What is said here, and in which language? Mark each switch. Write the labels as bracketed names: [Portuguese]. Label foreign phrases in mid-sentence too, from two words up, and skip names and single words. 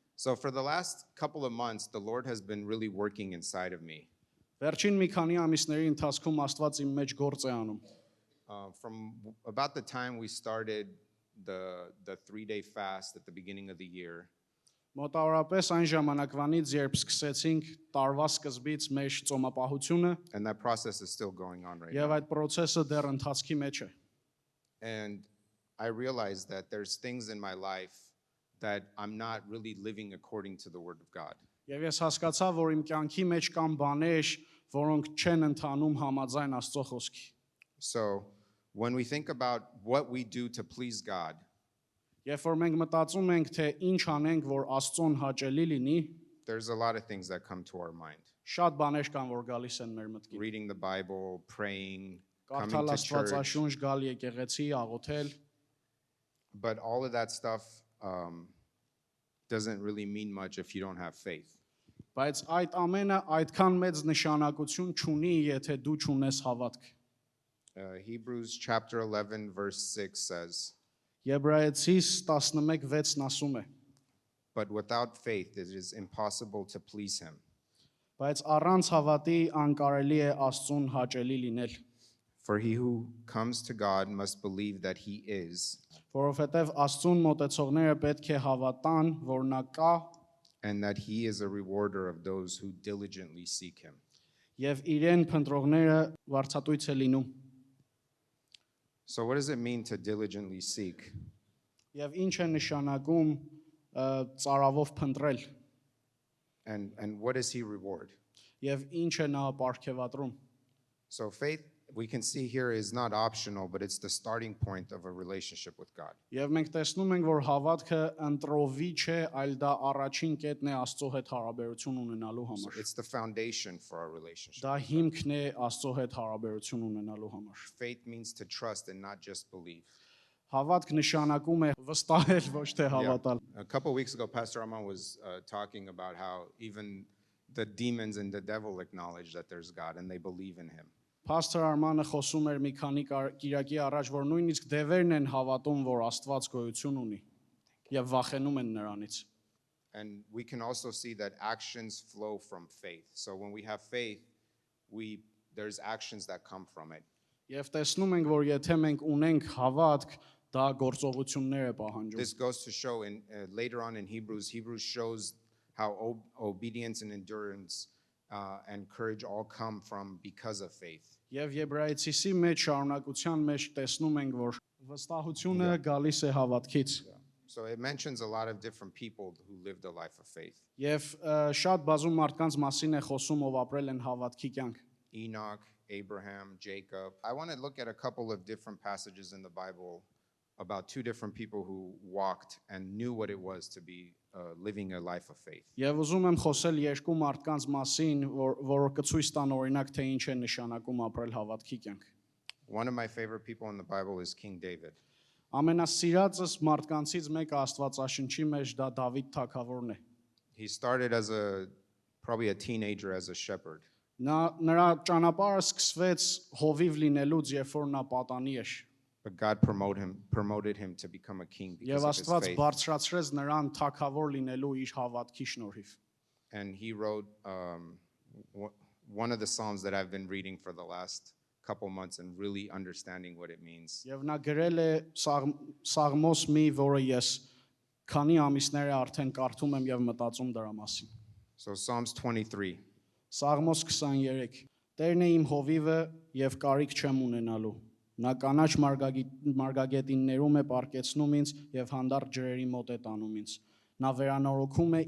[English] So for the last couple of months, the Lord has been really working inside of me. [Armenian] Վերջին մի քանի ամիսների ընթացքում Աստված իմ մեջ գործ է անում։ [English] From about the time we started the 3-day fast at the beginning of the year, [Armenian] Մոտավորապես այն ժամանակվանից, երբ սկսեցինք տարվա սկզբից մեր ծոմապահությունը, [English] and that process is still going on right [Armenian] եւ [English] now. [Armenian] այդ process-ը դեռ ընթացքի մեջ է։ [English] And I realized that there's things in my life that I'm not really living according to the Word of God. [Armenian] Եվ ես հասկացա, որ իմ կյանքի մեջ կան բաներ, որոնք չեն ընթանում համաձայն Աստծո խոսքի։ [English] So when we think about what we do to please God, [Armenian] Երբ որ մենք մտածում ենք, թե ինչ անենք, որ Աստծուն հաճելի լինի, [English] there's a lot of things that come to our mind. [Armenian] շատ բաներ կան, որ գալիս են մեր մտքին։ [English] Reading the Bible, praying, coming [Armenian] Կարդալ [English] to church. [Armenian] Աստվածաշունչ, գալ եկեղեցի, աղոթել, [English] But all of that stuff doesn't really mean much if you don't have faith. [Armenian] բայց այդ ամենը այդքան մեծ նշանակություն չունի, եթե դու չունես հավատք։ [English] Hebrews chapter 11 verse 6 says, [Armenian] Եբրայեցիս 11:6-ն ասում է. [English] "But without faith it is impossible to please him. [Armenian] Բայց առանց հավատի անկարելի է Աստծուն հաճելի լինել, [English] For he who comes to God must believe that he is, [Armenian] որովհետև Աստծուն մոտեցողները պետք է հավատան, որ նա կա [English] and that he is a rewarder of those who diligently seek him." [Armenian] եւ իրեն փնտրողները վարձատույց է լինում։ [English] So what does it mean to diligently seek? [Armenian] Եվ ինչ է նշանակում ծարավով փնտրել [English] And what does he reward? [Armenian] եւ ինչ է նա ապարգևատրում։ [English] So faith, we can see here, is not optional, but it's the starting point of a relationship with God. [Armenian] Եվ մենք տեսնում ենք, որ հավատքը ընտրովի չէ, այլ դա առաջին կետն է Աստծո հետ հարաբերություն ունենալու [English] So [Armenian] համար։ [English] it's the foundation for our relationship. [Armenian] Դա հիմքն է Աստծո հետ հարաբերություն ունենալու համար։ [English] Faith means to trust and not just believe. [Armenian] Հավատք նշանակում է վստահել, ոչ թե հավատալ։ [English] A couple weeks ago, Pastor Armand was talking about how even the demons and the devil acknowledge that there's God and they believe in him. [Armenian] Pastor Armանը խոսում էր մի քանի կիրակի առաջ, որ նույնիսկ դևերն են հավատում, որ Աստված գոյություն ունի եւ վախենում են նրանից։ [English] And we can also see that actions flow from faith. So when we have faith, there's actions that come from it. [Armenian] Եվ տեսնում ենք, որ եթե մենք ունենք հավատք, դա գործողություններ է պահանջում։ [English] This goes to show later on in Hebrews shows how obedience and endurance and courage all come from because of faith. [Armenian] Եվ Եբրայեցիսի մեջ շարունակության մեջ տեսնում ենք, որ վստահությունը գալիս է հավատքից։ [English] So it mentions a lot of different people who lived a life of faith. [Armenian] Եվ շատ բազում մարդկանց մասին է խոսում, ով ապրել են հավատքի կյանք։ [English] Enoch, Abraham, Jacob. I want to look at a couple of different passages in the Bible about two different people who walked and knew what it was to be living a life of faith. [Armenian] Եվ ուզում եմ խոսել երկու մարդկանց մասին, որ կցույց տան օրինակ, թե ինչ է նշանակում ապրել հավատքի կյանք։ [English] One of my favorite people in the Bible is King David. [Armenian] Ամենասիրածս մարդկանցից մեկը Աստվածաշնչի մեջ դա Դավիթ թագավորն է։ [English] He started as probably a teenager as a shepherd. [Armenian] Նրա ճանապարհը սկսվեց հովիվ լինելուց, երբ որ նա պատանի էր։ [English] But God promoted him to become a king because [Armenian] Եվ [English] of his [Armenian] Աստված [English] faith. [Armenian] բարձրացրեց նրան թագավոր լինելու իր հավատքի շնորհիվ։ [English] And he wrote one of the Psalms that I've been reading for the last couple months and really understanding what it means. [Armenian] Եվ նա գրել է Սաղմոս մի, որը ես քանի ամիսներ արդեն կարդում եմ եւ մտածում դրա մասին։ [English] So Psalms 23. [Armenian] Սաղմոս 23. Տերն է իմ հովիվը եւ կարիք չեմ ունենալու։ Նա կանաչ մարգագետիններում է պարկեցնում ինձ եւ հանդարտ ջրերի մոտ է տանում ինձ։ Նա վերանորոգում է